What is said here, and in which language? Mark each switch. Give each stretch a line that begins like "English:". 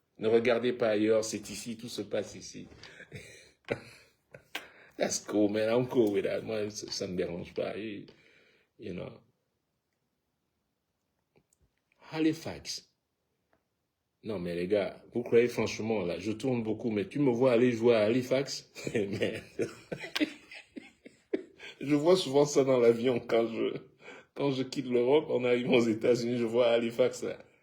French: Ne regardez pas ailleurs, c'est ici, tout se passe ici.
English: That's cool, man, I'm cool with that,
French: moi, ça me dérange pas,
English: you know. Halifax.
French: Non, mais les gars, vous croyez franchement, là, je tourne beaucoup, mais tu me vois aller jouer à Halifax? Mais, je vois souvent ça dans l'avion quand je quitte l'Europe, en arrivant aux États-Unis, je vois Halifax, là.